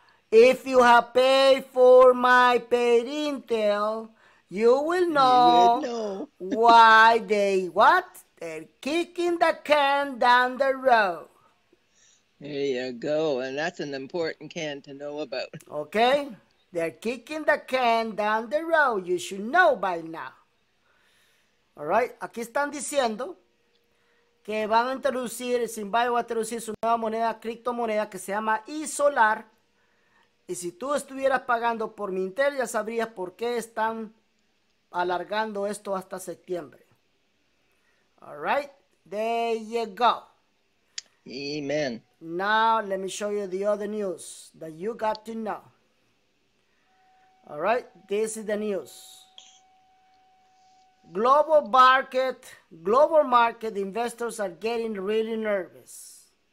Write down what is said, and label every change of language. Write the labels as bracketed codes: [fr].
[en] If you have paid for my paid Intel, you will know why they what? They're kicking the can down the road. There you go. And that's an important can to know about. Okay? They're kicking the can down the road. You should know by now. All right? [es] Aquí están diciendo que van a introducir, Zimbabue va a introducir su nueva moneda, criptomoneda, que se llama e-solar. Y si tú estuvieras pagando por mi Intel, ya sabrías por qué están alargando esto hasta septiembre. [en] All right, there you go. Amen. Now, let me show you the other news that you got to know. All right, this is the news. Global market investors are getting really nervous.